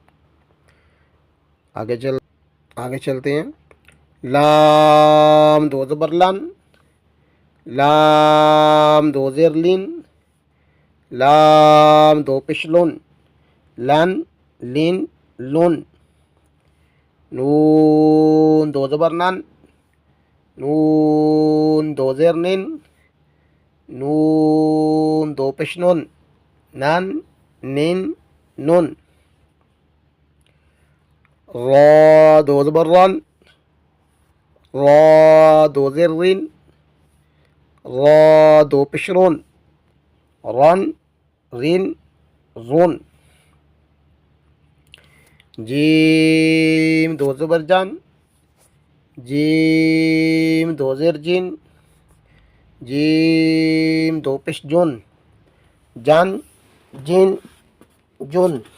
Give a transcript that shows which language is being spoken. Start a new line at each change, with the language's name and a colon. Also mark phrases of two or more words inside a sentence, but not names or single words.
Urdu: آگے چلتے ہیں، لام دو زبر لن، لام دو زیر لن، لام دو پیش لن، لن لن لن۔ نون دو زبر نن، نون دو زیر نن، نون دو پیش نن، نن نن نن۔ را دو زبر رن، را دو زیر رن، را دو پیش رن، رن رن رن۔ رن جیم دو زبر جان، جیم دو زیر جین، جیم دو پیش جون، جان جین جون۔